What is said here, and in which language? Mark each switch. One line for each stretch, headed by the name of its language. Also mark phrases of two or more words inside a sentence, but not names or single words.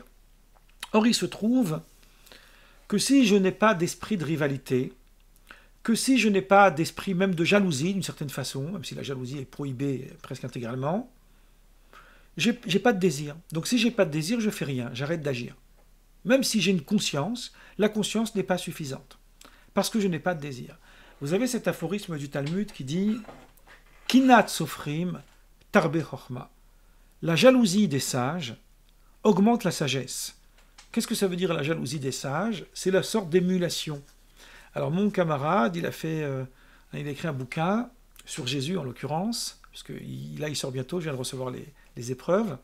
French: Or, il se trouve que si je n'ai pas d'esprit de rivalité, que si je n'ai pas d'esprit même de jalousie, d'une certaine façon, même si la jalousie est prohibée presque intégralement, j'ai pas de désir. Donc si j'ai pas de désir, je fais rien, j'arrête d'agir. Même si j'ai une conscience, la conscience n'est pas suffisante, parce que je n'ai pas de désir. Vous avez cet aphorisme du Talmud qui dit «
Hebrew: קנאת סופרים תרבה חכמה ».
French: La jalousie des sages augmente la sagesse. Qu'est-ce que ça veut dire la jalousie des sages? C'est la sorte d'émulation. Alors mon camarade, il a écrit un bouquin sur Jésus en l'occurrence, puisque là il sort bientôt, je viens de recevoir les épreuves.